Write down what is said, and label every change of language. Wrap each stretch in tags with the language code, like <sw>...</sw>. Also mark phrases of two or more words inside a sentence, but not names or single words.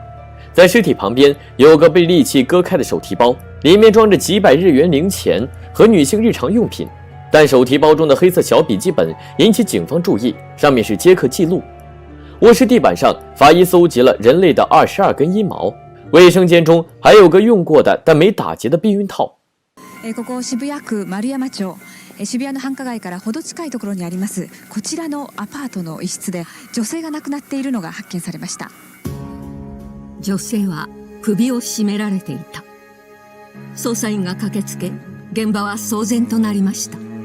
<zh>在尸体旁边有个被利器割开的手提包，里面装着几百日元零钱和女性日常用品，但手提包中的黑色小笔记本引起警方注意，上面是接客记录。卧室地板上，法医搜集了人类的22根阴毛，卫生间中还有个用过的但没打结的避孕套。</zh> <ja>ここ渋谷区丸山町、渋谷の繁華街からほど近いところにありますこちらのアパートの一室で女性が亡くなっているのが発見されました。女性は首を絞められていた。捜査員が駆けつけ、現場は騒然となりました。</ja>